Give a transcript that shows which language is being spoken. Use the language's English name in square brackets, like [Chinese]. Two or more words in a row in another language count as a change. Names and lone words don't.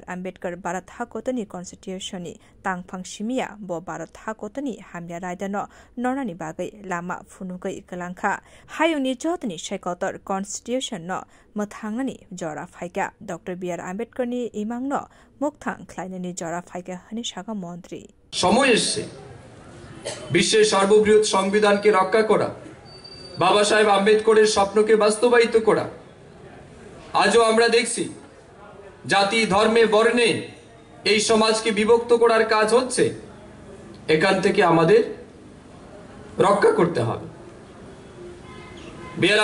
[Kok Borok] Ambedkar Bharat hakotoni constitution ni tangphang shimia bo Bharat hakotoni hamya raidano nornani bagai lama funugai kalangkha hayungni jotni shaikotor constitution no muthangnani jora phaika Dr. B.R. Ambedkar ni imangno mukthang khlainani jora phaika hani shaka মন্ত্রী [Bangla] সময় এসেছে বিশ্বের সর্ববৃহৎ সংবিধানকে রক্ষা করা বাবা সাহেব আম্বেদকরের স্বপ্নকে বাস্তবায়িত করা আজও আমরা দেখছি জাতি ধর্মে বর্ণে এই সমাজকে বিভক্ত করার কাজ হচ্ছে এখান থেকে আমাদের রক্ষা করতে হবে বি.আর.